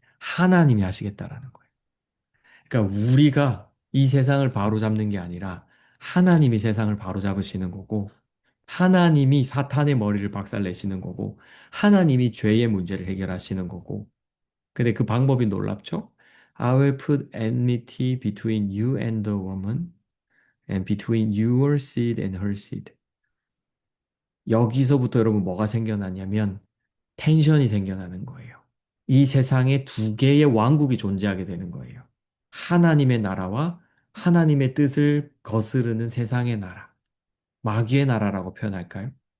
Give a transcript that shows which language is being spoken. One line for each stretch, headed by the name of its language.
Korean: 하나님이 하시겠다라는 거예요. 그러니까 우리가 이 세상을 바로잡는 게 아니라 하나님이 세상을 바로잡으시는 거고, 하나님이 사탄의 머리를 박살내시는 거고, 하나님이 죄의 문제를 해결하시는 거고, 근데 그 방법이 놀랍죠?
English: I will put enmity between you and the woman, and between your seed and her seed.
Korean: 여기서부터 여러분 뭐가 생겨나냐면 텐션이 생겨나는 거예요. 이 세상에 두 개의 왕국이 존재하게 되는 거예요. 하나님의 나라와 하나님의 뜻을 거스르는 세상의 나라, 마귀의 나라라고 표현할까요?